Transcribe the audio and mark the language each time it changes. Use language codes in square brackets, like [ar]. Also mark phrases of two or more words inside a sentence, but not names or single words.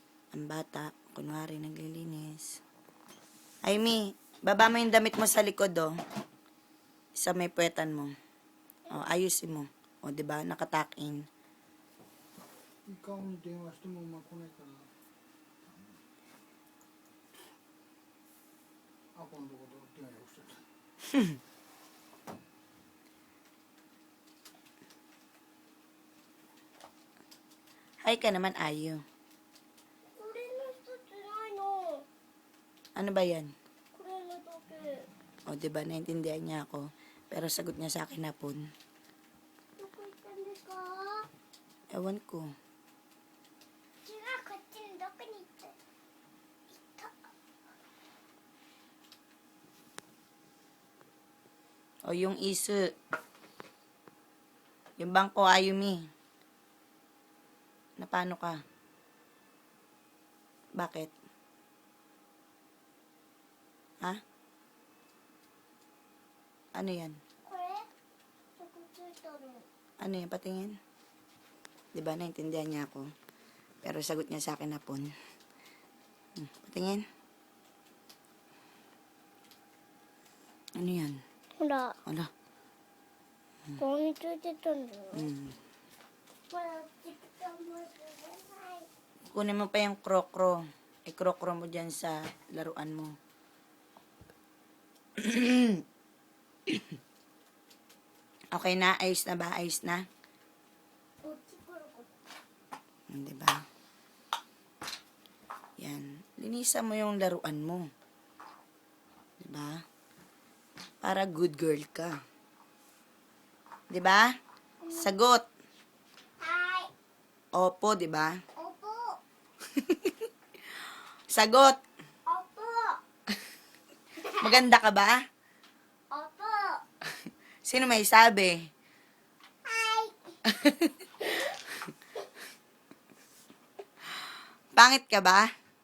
[tl] Ang bata, kunwari, naglilinis. Amy, baba mo yung damit mo sa likod, oh. Isa may puwetan mo. Oh, ayusin mo. Oh, diba? Nakatuck in. [ja] 顔に電話しても来ないからアポのところ電話してた [tl] Hi ka naman, Ayu. [ja] これの一つないの。 [tl] Ano ba yan? [ja] これのだけ。 [tl] O, diba? Naintindihan niya ako. Pero sagot niya sa akin hapon. [ja] どこ行ったんですか？ [tl] Ewan ko. [ja] 違う、こっちにどこに行った？行った。 [tl] O, yung isu. Yung bangko, Ayumi. Na paano ka? Bakit? Ha? Ano yan? [ja] これ？そこついたの。 [tl] Ano yan? Patingin? Diba? Naintindihan niya ako. Pero sagot niya sa akin hapon. Patingin? Ano yan? [ja] ほら、 [tl] Ano? [ja] ここについてたんだよ。 Hmm. ほら、ちくたもすれない。 [tl] Kunin mo pa yung krokro. I-krokro mo dyan sa laruan mo. Okay na? Ayos na ba? Ayos na? [ja] こっち来るこ [tl] Diba? Yan. Linisan mo yung laruan mo. Diba? Para [en] good girl [tl] ka. Diba? Sagot. [ja] はい。 [tl] Opo, diba? おぽ。 Sagot. おぽ。 Maganda ka ba? おぽ。 Sino may sabi? [ja] はい。 [tl] Pangit ka ba?